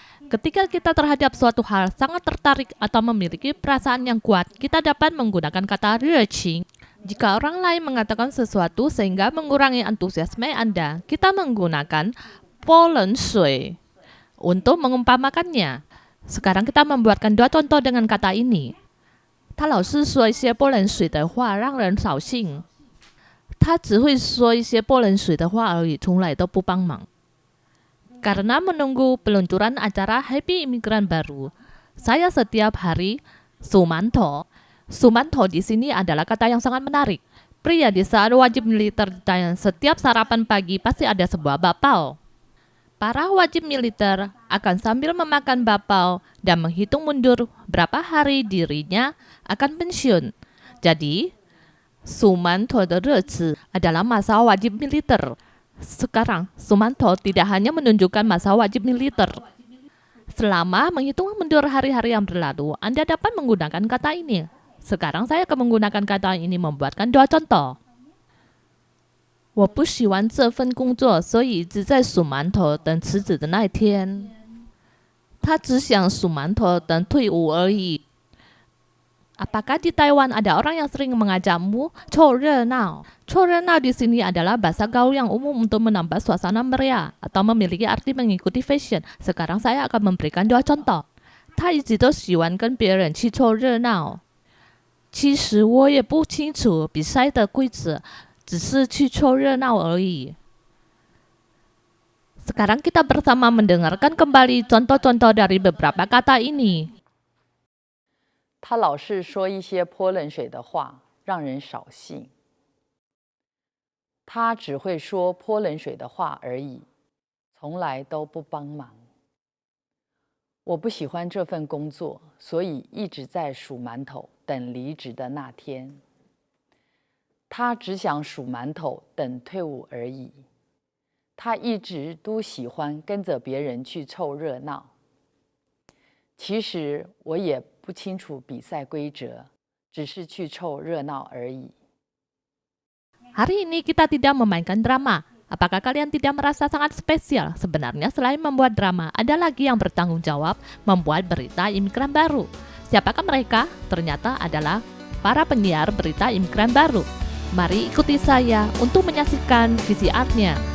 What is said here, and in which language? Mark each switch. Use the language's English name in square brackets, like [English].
[Indonesian] Ketika kita terhadap suatu hal sangat tertarik atau memiliki perasaan yang kuat, kita dapat menggunakan kata röqing. Jika orang lain mengatakan sesuatu sehingga mengurangi antusiasme Anda, kita menggunakan Polen shui untuk mengumpamakannya. Sekarang kita membuatkan 2 contoh dengan kata ini. [Chinese] 他老是说一些波冷水的话，让人扫兴。他只会说一些波冷水的话而已，从来都不帮忙。 [Indonesian] Karena menunggu peluncuran acara Happy Imigran Baru, saya setiap hari sumanto. Sumanto di sini adalah kata yang sangat menarik. Pria di saat wajib militer dan setiap sarapan pagi pasti ada sebuah bapau. Para wajib militer akan sambil memakan bapau dan menghitung mundur berapa hari dirinya akan pensiun. Jadi, sumanto de rezi adalah masa wajib militer. Sekarang, sumanto tidak hanya menunjukkan masa wajib militer. Selama menghitung mundur hari-hari yang berlalu, Anda dapat menggunakan kata ini. Sekarang saya akan menggunakan kata ini membuatkan 2 contoh. [Chinese] 我不喜欢这份工作，所以一直在数馒头等辞职的那一天。他只想数馒头等退伍而已。 [Indonesian] Apakah di Taiwan ada orang yang sering mengajakmu "co renao"? "Co renao" di sini adalah bahasa gaul yang umum untuk menambah suasana meriah atau memiliki arti mengikuti fashion. Sekarang saya akan memberikan 2 contoh. [Chinese] 他一直都喜欢跟别人去凑热闹。其实我也不清楚比赛的规则，只是去凑热闹而已。 [Indonesian] Sekarang kita bersama mendengarkan kembali contoh-contoh dari beberapa kata ini. [Chinese] 他老是说一些泼冷水的话，让人扫兴。他只会说泼冷水的话而已，从来都不帮忙。我不喜欢这份工作，所以一直在数馒头，等离职的那天。他只想数馒头，等退伍而已。他一直都喜欢跟着别人去凑热闹。其实我也不清楚比赛规则，只是去凑热闹而已。 [Indonesian] Hari ini kita tidak memainkan drama. Apakah kalian tidak merasa sangat spesial? Sebenarnya selain membuat drama, ada lagi yang bertanggung jawab membuat berita imigran baru. Siapakah mereka? Ternyata adalah para penyiar berita imigran baru. Mari ikuti saya untuk menyaksikan VCR-nya.